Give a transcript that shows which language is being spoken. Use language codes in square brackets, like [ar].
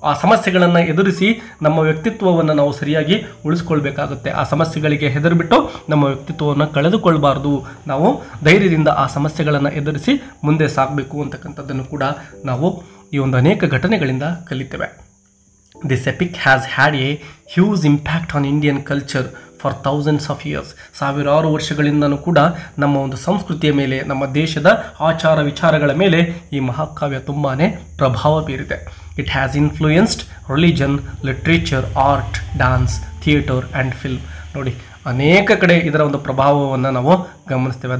[kn] ಆ ಸಮಸ್ಯೆಗಳನ್ನು ಎದುರಿಸಿ ನಮ್ಮ ವ್ಯಕ್ತಿತ್ವವನ್ನು ನಾವು ಸರಿಯಾಗಿ ಉಳಿಸ್ಕೊಳ್ಬೇಕಾಗುತ್ತೆ. ಆ ಸಮಸ್ಯೆಗಳಿಗೆ ಹೆದರ್ಬಿಟ್ಟು ನಮ್ಮ ವ್ಯಕ್ತಿತ್ವವನ್ನು ಕಳೆದುಕೊಳ್ಬಾರ್ದು. ನಾವು ಧೈರ್ಯದಿಂದ ಆ ಸಮಸ್ಯೆಗಳನ್ನು ಎದುರಿಸಿ ಮುಂದೆ ಸಾಗಬೇಕು ಅಂತಕ್ಕಂಥದ್ದನ್ನು ಕೂಡ ನಾವು ಈ ಒಂದು ಅನೇಕ ಘಟನೆಗಳಿಂದ ಕಲಿತೇವೆ. [en] This epic has had a huge impact on Indian culture for thousands of years. [kn] ಸಾವಿರಾರು ವರ್ಷಗಳಿಂದನೂ ಕೂಡ ನಮ್ಮ ಒಂದು ಸಂಸ್ಕೃತಿಯ ಮೇಲೆ, ನಮ್ಮ ದೇಶದ ಆಚಾರ ವಿಚಾರಗಳ ಮೇಲೆ ಈ ಮಹಾಕಾವ್ಯ ತುಂಬಾ ಪ್ರಭಾವ ಬೀರಿದೆ. [en] It has influenced religion, literature, art, dance, theatre and film. [kn] ನೋಡಿ, ಅನೇಕ ಕಡೆ ಇದರ ಒಂದು ಪ್ರಭಾವವನ್ನು ನಾವು ಗಮನಿಸ್ತೇವೆ.